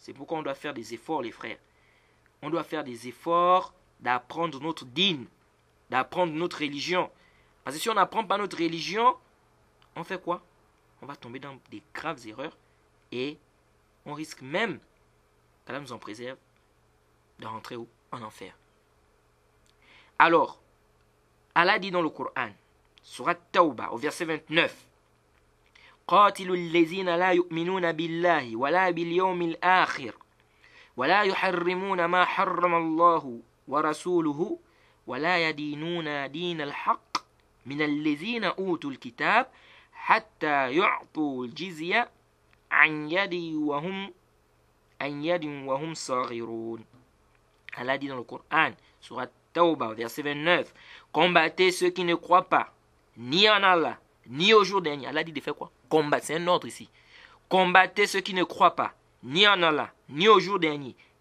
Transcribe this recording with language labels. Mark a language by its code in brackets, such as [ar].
[fr] C'est pourquoi on doit faire des efforts, les frères. On doit faire des efforts d'apprendre notre dîne, d'apprendre notre religion. Parce que si on n'apprend pas notre religion, on fait quoi? On va tomber dans des graves erreurs et on risque même, qu'Allah nous en préserve, de rentrer où? En enfer. [ar] Alors, Allah [fr] dit dans le Coran, Surat Tawbah, au verset 29, [ar] قاتلوا الذين لا يؤمنون بالله ولا باليوم الآخر ولا يحرمون ما حرم الله ورسوله ولا يدينون دين الحق من الذين أوتوا الكتاب حتى يعطوا الجزية عن يد وهم صاغرون. [fr] Allah dit dans le Coran, Surat Tawbah, verset 29, combattez ceux qui ne croient pas, ni en Allah, ni au jour dernier. Allah dit de faire quoi? Combattre, c'est un ordre ici. Combattez ceux qui ne croient pas, ni en Allah, ni au jour dernier.